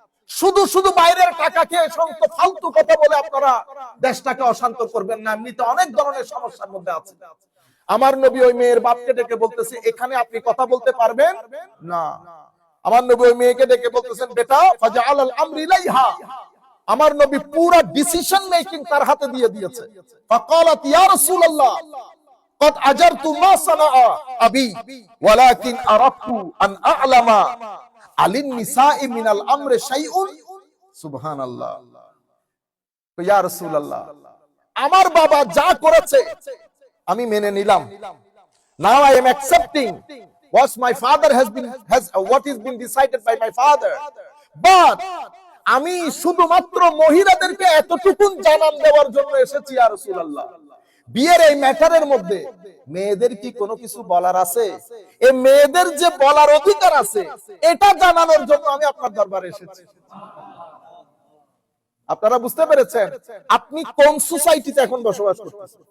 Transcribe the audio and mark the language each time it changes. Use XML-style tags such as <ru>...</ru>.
<bn>শুধু শুধু বাইরের টাকা খেয়ে সমস্ত ফালতু কথা বলে আপনারা দেশটাকে অশান্ত করবেন না, এমনিতে অনেক ধরনের সমস্যার মধ্যে আছে। আমার নবী ওই মেয়ের বাপকে ডেকে বলতেছে, এখানে আপনি কথা বলতে পারবেন না। আমার নবী ওই মেয়েকে ডেকে বলতেছেন, বেটা</bn> <ar>ফাজআল আল আমরি ইলাইহা।</ar> <bn>আমার নবী পুরো ডিসিশন মেকিং তার হাতে দিয়ে দিয়েছে।</bn> <ar>ফাকালাত ইয়া রাসূলুল্লাহ قد اجرت ما صنع ابي ولكن اردت ان اعلم আলিন নিসাই মিনাল আমরে শাইউন।</ar> <bn>সুবহানাল্লাহ। ইয়া রাসূলুল্লাহ, আমার বাবা যা করেছে আমি মেনে নিলাম।</bn> <en>Now I am accepting what my father what is been decided by my father, but</en> <bn>আমি শুধুমাত্র মহিলাদেরকে এতটুকু জানান দেওয়ার জন্য এসেছি ইয়া রাসূলুল্লাহ। বিয়ের এই ম্যাটারের মধ্যে মেয়েদের কি কোনো কিছু বলার আছে? এই মেয়েদের যে বলার অধিকার আছে, এটা জানানোর জন্য আমি আপনার দরবারে এসেছি। আপনারা বুঝতে পেরেছেন আপনি কোন সোসাইটিতে এখন বসবাস করতেছেন?</bn>